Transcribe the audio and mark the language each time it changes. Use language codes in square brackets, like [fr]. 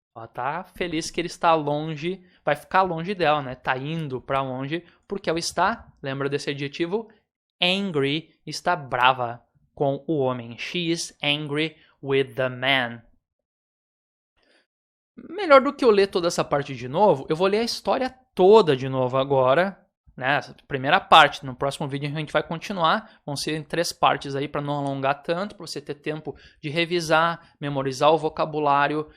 [pt] Ela tá feliz que ele está longe, vai ficar longe dela, né? Tá indo para longe, porque ela está, lembra desse adjetivo? Angry, está brava com o homem. [en] She is angry with the man. [pt] Melhor do que eu ler toda essa parte de novo, eu vou ler a história toda de novo agora, né? Essa primeira parte. No próximo vídeo a gente vai continuar. Vão ser em 3 partes aí para não alongar tanto, para você ter tempo de revisar, memorizar o vocabulário.